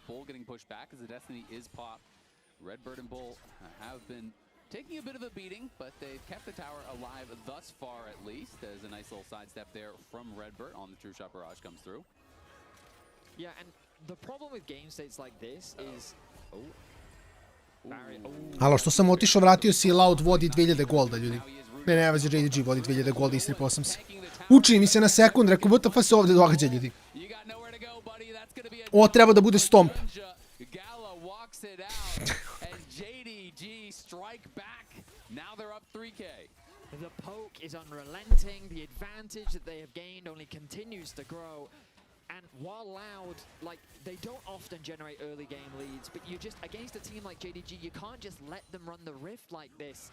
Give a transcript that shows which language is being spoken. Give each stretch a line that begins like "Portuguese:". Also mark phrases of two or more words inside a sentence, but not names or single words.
English: Bull getting pushed back as the Destiny is popped. Redbird and Bull have been taking a bit of a beating, but they've kept the tower alive thus far at least. There's a nice little sidestep there from Redbird on the True Shot Barrage comes through. Yeah, and the problem with game states like this is...
Serbian: Alo, što sam otišao, vratio si Loud vodi 2000 golda, ljudi. Ne, nema veze, JDG vodi 2000 golda, istripao sam se. Učini mi se na sekund, rekao, WTF se ovdje događa, ljudi. Ovo treba da bude stomp.
English: The poke is unrelenting, the advantage that they have gained only continues to grow. And while Loud, like, they don't often generate early game leads, but you just, against a team like JDG, you can't just let them run the rift like this.